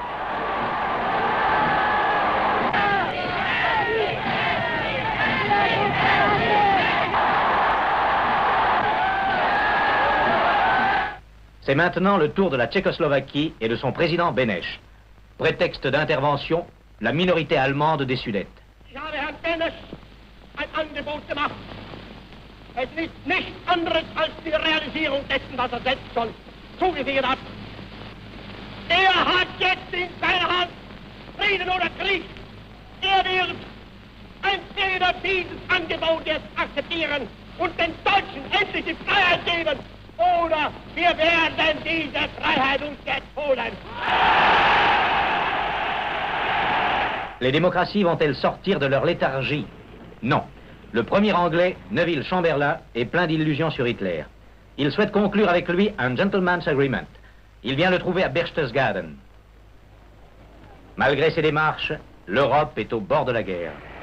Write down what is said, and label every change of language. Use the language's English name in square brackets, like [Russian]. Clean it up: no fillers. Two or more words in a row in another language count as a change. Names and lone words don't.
[French] C'est maintenant le tour de la Tchécoslovaquie et de son président Beneš. Prétexte d'intervention, la minorité allemande des Sudètes. [German] Ich habe Herrn Beneš ein Angebot gemacht. Es ist nichts anderes als die Realisierung dessen, was selbst schon zugesichert hat. Hat jetzt in seiner Hand Frieden oder Krieg. Wird entweder dieses Angebot jetzt akzeptieren und den Deutschen endlich die Freiheit geben, oder wir werden diese Freiheit uns jetzt holen. [French] Les démocraties vont-elles sortir de leur léthargie? Non. Le premier Anglais, Neville Chamberlain, est plein d'illusions sur Hitler. Il souhaite conclure avec lui un [English] gentleman's agreement. [French] Il vient le trouver à Berchtesgaden. Malgré ses démarches, l'Europe est au bord de la guerre.